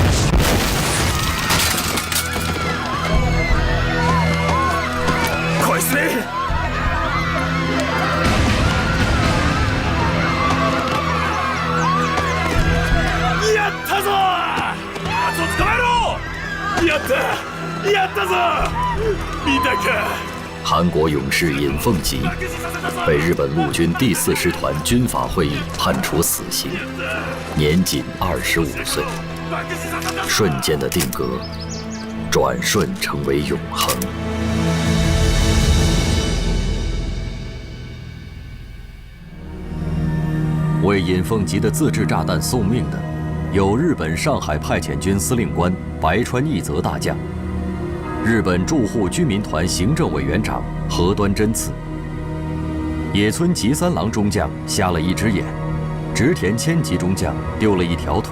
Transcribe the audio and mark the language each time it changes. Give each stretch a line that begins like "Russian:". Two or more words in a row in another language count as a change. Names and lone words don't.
Japanese: こいつめ！やったぞ！奴を捕まえろ！やったぞ！見たか？
Chinese: 韩国勇士尹奉吉被日本陆军第4师团军法会议判处死刑，年仅25岁。瞬间的定格，转瞬成为永恒。为尹奉吉的自制炸弹送命的，有日本上海派遣军司令官白川义则大将，日本驻沪居民团行政委员长河端真次，野村吉三郎中将瞎了一只眼，植田千吉中将丢了一条腿。